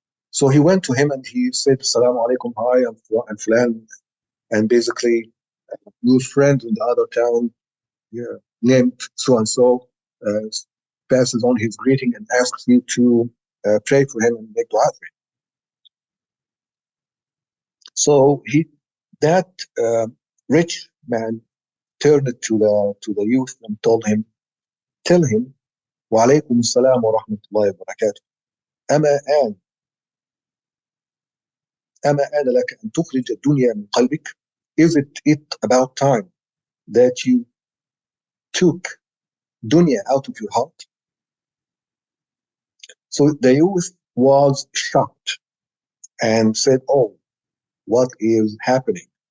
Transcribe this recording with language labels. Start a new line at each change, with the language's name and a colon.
English: So he went to him and he said, "Assalamu alaikum, hi, I'm Fulan," and basically your friend in the other town, named so and so, passes on his greeting and asks you to pray for him and make dua for him. So that rich man turned to the youth and told him, "Tell him, wa alaykum assalam wa rahmatullahi wa barakatuh.
Arabic: أما آن لك أن تخرج الدنيا من قلبك?
English: Is it about time that you took dunya out of your heart?" So the youth was shocked and said, "Oh, what is happening?"